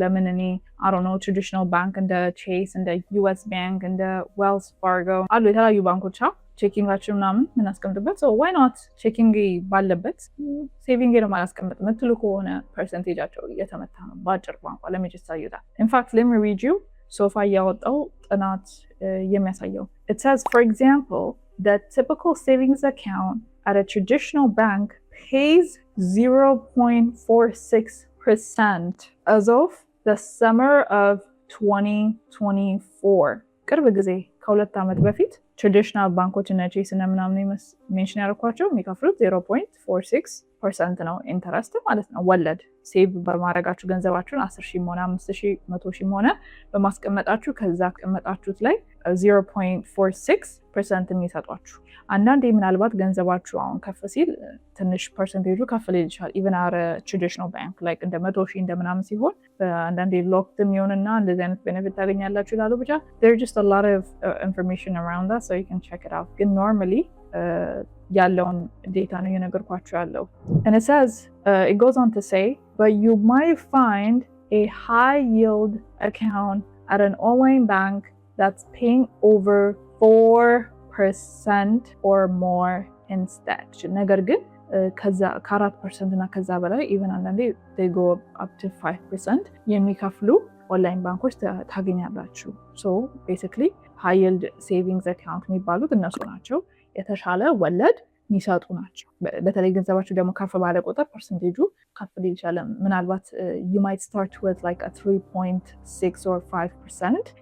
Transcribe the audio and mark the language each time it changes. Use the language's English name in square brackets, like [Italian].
[Amharic] ለምን እኔ ትራዲሽናል ባንክ እንደ ቼስ እንደ ዩኤስ ባንክ እንደ ዌልስ ፋርጎ አሉ የተለያዩ ባንኮች ቼኪንጋችን ምናምን ምናስቀምጥበት ሰው ዋይ ኖት ቼኪንግ ባለበት ሴቪንግ ነው ማላስቀምጥ ምትሉ ከሆነ ፐርሰንቴጃቸው እየተመታ ነው በአጭር ቋንቋ ለሚጅሳዩታ ኢንፋክት [English] let me read you [Amharic] ሶፋ ያወጣው ጥናት የሚያሳየው [English] it says for example the typical savings account at a traditional bank pays 0.46% as of the summer of 2024. [Amharic] ቅርብ ጊዜ ከሁለት ዓመት በፊት ትራዲሽናል ባንኮች እነ ቼስ እና ምናምን ሜንሽን ያደረኳቸው የሚከፍሉት 0.46% ነው ኢንተረስት ማለት ነው ወለድ። ሴቭ በማድረጋችሁ ገንዘባችሁን 10,000 ሆነ 5,000 100,000 ሆነ በማስቀመጣችሁ ከዛ ቀመጣችሁት ላይ 0.46% የሚሰጧችሁ። አንዳንዴ ምናልባት ገንዘባችሁ አሁን ከፍ ሲል ትንሽ ፐርሰንቴጁ ከፍ ሊል ይችላል። ኢቨን አረ ትራዲሽናል ባንክ ላይክ እንደ 100,000 እንደምናምን ሲሆን አንዳንዴ ሎክድም ይሆንና እንደዚህ አይነት ቤኔፊት ታገኛላችሁ ይላሉ። ብቻ [English] there's just a lot of information around that so you can check it out. [Amharic] ግን normally ያለውን ዴታ ነው የነገርኳችሁ ያለው. [English] And it says it goes on to say but you might find a high yield account at an online bank that's paying over 4% or more instead. [Amharic] ነገር ግን ከ4% እና ከዛ በላይ even አንዳንዴ [English] they go up to 5% [Amharic] የሚከፍሉ ኦንላይን ባንኮች ታገኛላችሁ። [English] so basically high yield savings account [Amharic] የሚባሉት እነሱ ናቸው። የተሻለ ወለድ የሚሰጡ ናቸው። በተለይ ገንዘባችሁ ደግሞ ከፍ ባለ ቁጥር ፐርሰንቴጁ ከፍ ሊል ይችላል። ምናልባት [English] you might start with like a 3.6 or 5%.